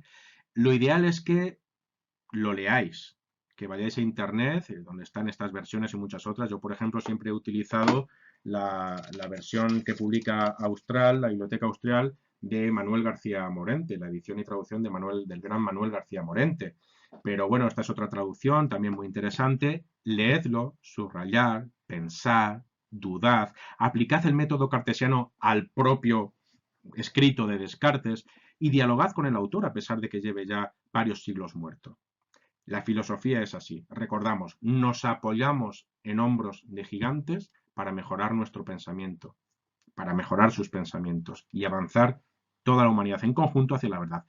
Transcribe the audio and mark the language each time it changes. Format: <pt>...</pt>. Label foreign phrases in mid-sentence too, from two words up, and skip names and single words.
<es>Lo ideal es que lo leáis, que vayáis a internet, donde están estas versiones y muchas otras. Yo, por ejemplo, siempre he utilizado la versión que publica Austral, la Biblioteca Austral, de Manuel García Morente, la edición y traducción del gran Manuel García Morente. Pero bueno, esta es otra traducción también muy interesante. Leedlo, subrayad, pensad, dudad, aplicad el método cartesiano al propio escrito de Descartes y dialogad con el autor a pesar de que lleve ya varios siglos muerto. La filosofía es así. Recordamos, nos apoyamos en hombros de gigantes para mejorar nuestro pensamiento, para mejorar sus pensamientos y avanzar toda la humanidad en conjunto hacia la verdad.</es>